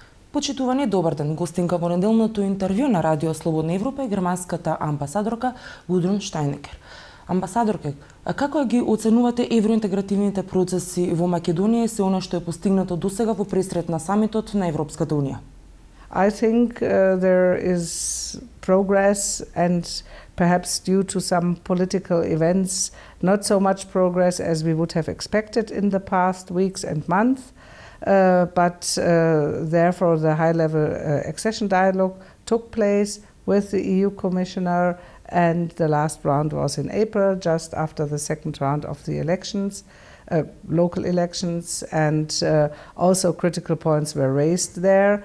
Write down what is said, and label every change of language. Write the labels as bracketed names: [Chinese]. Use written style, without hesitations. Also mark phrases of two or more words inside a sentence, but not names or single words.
[Macedonian] Почитувани, добар ден. Гостинка во неделното интервју на Радио Слободна Европа е германската амбасадорка Гудрун Штајнакер. Амбасадорка, како ги оценувате евроинтегративните процеси во Македонија и се она што е постигнато досега во пресрет на самитот на Европската унија? [English] I think there is progress, and perhaps due to some political events, not so much progress as we would have expected in the past weeks and months. But therefore the high-level accession dialogue took place with the EU Commissioner, and the last round was in April, just after the second round of the elections, local elections, and also critical points were raised there.